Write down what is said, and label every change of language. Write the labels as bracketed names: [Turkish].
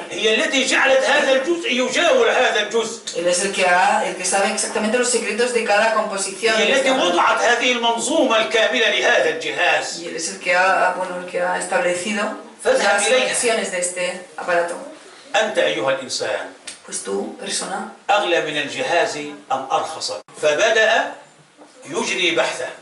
[Arabic] هي التي جعلت هذا الجزء يجاور هذا الجزء. [Spanish] Él es el que sabe exactamente los secretos de cada composición. [Arabic] هي [Spanish] de este [Arabic] التي [Spanish] aparato. [Arabic] وضعت هذه المنظومة الكاملة لهذا الجهاز. [Spanish] Y él es el que ha establecido las conexiones de este aparato. [Arabic] أنت أيها الإنسان [Spanish] Pues tú, persona, [Arabic] أغلى من الجهاز أم أرخص؟ فبدأ يجري بحثه.